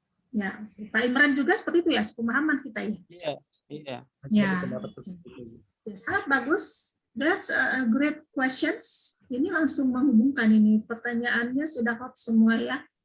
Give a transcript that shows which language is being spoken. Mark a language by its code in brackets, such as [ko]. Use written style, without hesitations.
[id] Ya, Pak Imran juga seperti itu ya, pemahaman kita ya. Iya. Ya, sangat bagus. [en] That's a great questions. [id] Ini langsung menghubungkan ini. Pertanyaannya sudah hot semua ya.